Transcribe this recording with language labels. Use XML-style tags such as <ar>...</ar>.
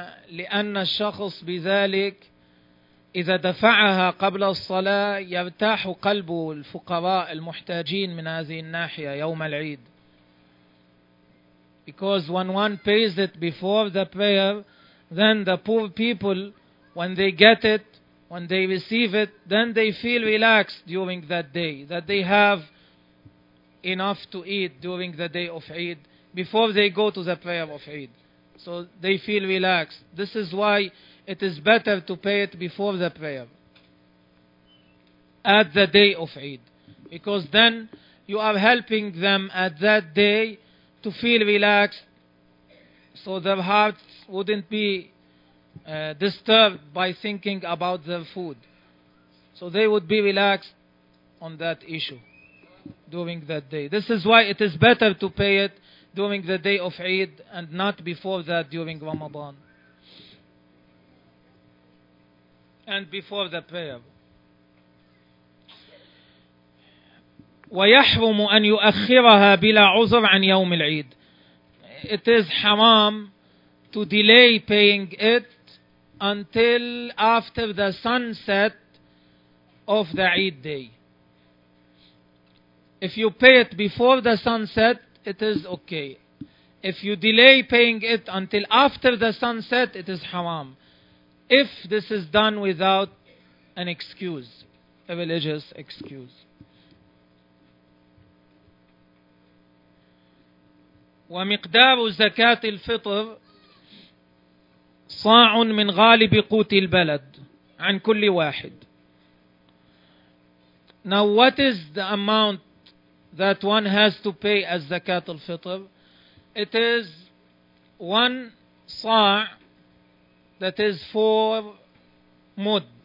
<ar>لأن الشخص بذلك إذا دفعها قبل الصلاة يرتاح قلب الفقراء المحتاجين من هذه الناحية يوم العيد.</ar> <en>Because when one pays it before the prayer, then the poor people, when they get it, when they receive it, then they feel relaxed during that day, that they have enough to eat during the day of Eid, before they go to the prayer of Eid. So they feel relaxed. This is why it is better to pay it before the prayer, at the day of Eid. Because then you are helping them at that day to feel relaxed, so their hearts wouldn't be disturbed by thinking about their food. So they would be relaxed on that issue during that day. This is why it is better to pay it during the day of Eid and not before that during Ramadan and before the prayer.</en> <ar>ويحرم أن يؤخرها بلا عذر عن يوم العيد.</ar> <en>It is haram to delay paying it until after the sunset of the Eid day. If you pay it before the sunset, it is okay. If you delay paying it until after the sunset, it is haram. If this is done without an excuse, a religious excuse.</en> <ar>ومقدار زكاة الفطر صاع من غالب قوت البلد عن كل واحد.</ar> <en>Now what is the amount that one has to pay as زكاة الفطر? It is one صاع, that is four mud.</en>